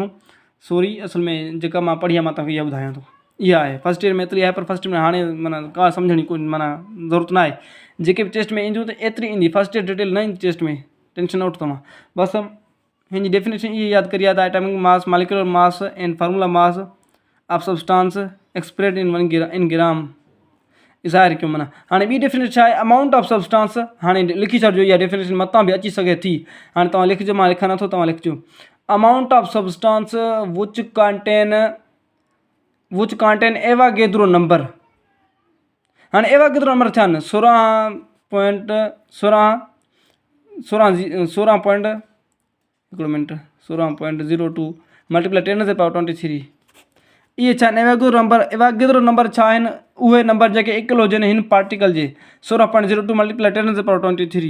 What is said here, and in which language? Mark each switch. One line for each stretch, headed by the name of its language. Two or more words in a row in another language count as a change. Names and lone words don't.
Sindhi: सॉरी, असल में जेका मां पढ़ी आहे मां तव्हांखे इहा ॿुधायां थो, इहा आहे
English: first year
Sindhi: में एतिरी आहे। पर
English: first year
Sindhi: में हाणे माना का सम्झण जी कोई माना ज़रूरत न आहे। जेके बि टेस्ट में ईंदियूं त एतिरी ईंदी,
English: first year detail
Sindhi: न ईंदी टेस्ट में, टेंशन न वठो तव्हां। बसि हिन जी डेफिनेशन इहा यादि करी आहे त
English: atomic mass molecular mass and formula mass of substance expressed in gram
Sindhi: ज़ाहिर कयूं। माना हाणे ॿी डेफिनेशन छा आहे,
English: amount of substance.
Sindhi: हाणे लिखी छॾिजो, इहा डेफिनेशन मतां बि अची सघे थी। हाणे तव्हां लिखिजो, मां लिखां नथो, तव्हां लिखिजो।
English: amount of substance which contain Avogadro number.
Sindhi: हाणे
English: Avogadro number
Sindhi: थिया आहिनि 16.02 मल्टीप्लाई 10⁻23। इहे छा आहिनि
English: Avogadro number
Sindhi: छा आहिनि, उहे नंबर जेके इक्वल हुजनि हिन पार्टिकल जे 16.02 मल्टीप्लाई 10⁻23।